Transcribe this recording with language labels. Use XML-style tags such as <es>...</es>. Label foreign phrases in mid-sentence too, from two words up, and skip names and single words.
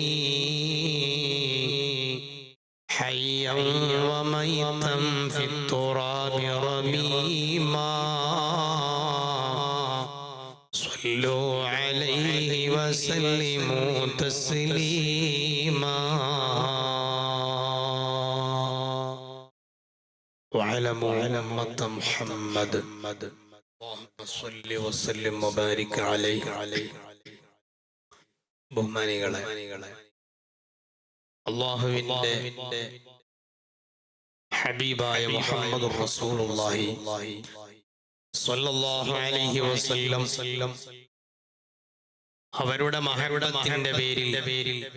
<ar>حيا وميتا في التراب رميما صلوا عليه وسلموا تسليما وعلموا أمة محمد اللهم صل وسلم وبارك عليه</ar> <ml>ബഹുമാനികളെ അല്ലാഹുവിന്റെ ഹബീബായ</ml> <ar>محمد رسول الله صلى الله عليه وسلم</ar> <ml>അവരുടെ മഹബത്തിന്റെ പേരിൽ</ml>